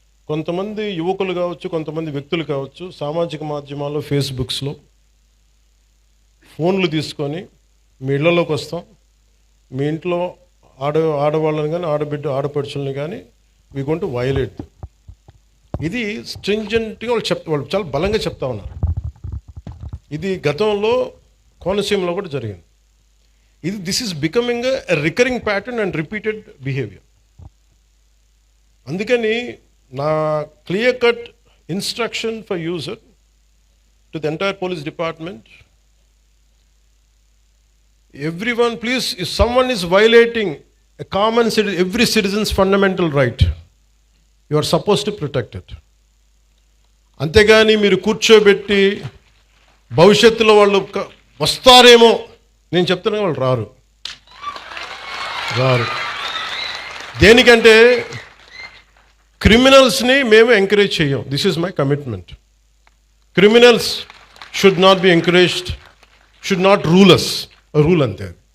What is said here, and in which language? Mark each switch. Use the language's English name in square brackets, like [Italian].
[Telugu] కొంతమంది యువకులు కావచ్చు, కొంతమంది వ్యక్తులు కావచ్చు, సామాజిక మాధ్యమాల్లో ఫేస్బుక్స్లో ఫోన్లు తీసుకొని మీ ఇళ్లలోకి వస్తాం, మీ ఇంట్లో ఆడవాళ్ళని కానీ ఆడపడుచుల్ని కానీ [English] We going to violate. [Telugu] ఇది స్ట్రింజెంట్గా వాళ్ళు చాలా బలంగా చెప్తా ఉన్నారు. ఇది గతంలో కోనసీమలో కూడా జరిగింది. [English] This is becoming a recurring pattern and repeated behaviour. [Telugu] అందుకని నా [English] Clear cut instruction for user to the entire police department, everyone please, if someone is violating a common every citizen's fundamental right, you are supposed to protect it. [Telugu] అంతేగాని మీరు కూర్చోబెట్టి భవిష్యత్తులో వాళ్ళు వస్తారేమో, నేను చెప్తున్నా వాళ్ళు రారు. దేనికంటే క్రిమినల్స్ని మేము ఎంకరేజ్ చేయం. [English] This is my commitment. Criminals should not be encouraged, should not rule us. Rule అంతే.